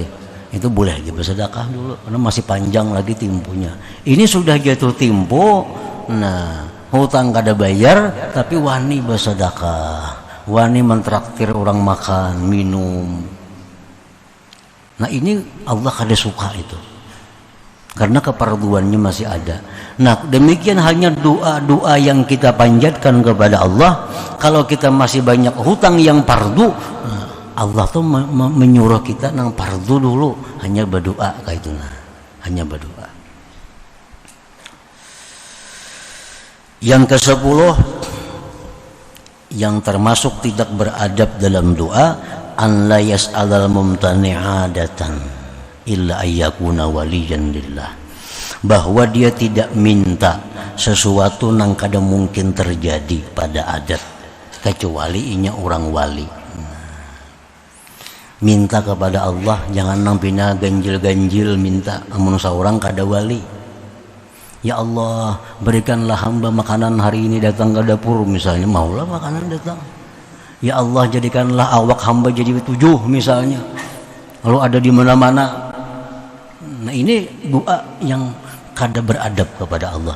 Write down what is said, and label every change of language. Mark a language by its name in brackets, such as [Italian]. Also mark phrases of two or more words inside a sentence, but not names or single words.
[Indonesian] Itu boleh lagi bersedekah dulu karena masih panjang lagi temponya. Ini sudah jatuh tempo. [Banjar] Nah, hutang kada bayar tapi wani bersedekah. Wani mentraktir orang makan, minum. Nah, ini Allah kada suka itu. [Indonesian] Karena kefarduannya masih ada. Nah, demikian halnya doa-doa yang kita panjatkan kepada Allah. Kalau kita masih banyak hutang yang fardu, Allah tuh menyuruh kita nang fardu dulu hanya berdoa [Banjar] kayak itu nah. [Indonesian] Hanya berdoa. Yang ke-10 yang termasuk tidak beradab dalam doa, [Arabic] أن لا يسأل الممتنع عادة إلا أن يكون وليا لله, [Indonesian] bahwa dia tidak minta sesuatu [Banjar] nang kada mungkin [Indonesian] terjadi pada adat kecuali inya orang wali. [Banjar] Minta kepada Allah jangan nang pina ganjil-ganjil minta amun saurang kada wali. [Indonesian] Ya Allah, berikanlah hamba makanan hari ini datang ke dapur misalnya, maulah makanan datang. Ya Allah, jadikanlah awak hamba jadi 7 misalnya. Lalu ada di mana-mana. Nah, ini doa yang kada beradab kepada Allah.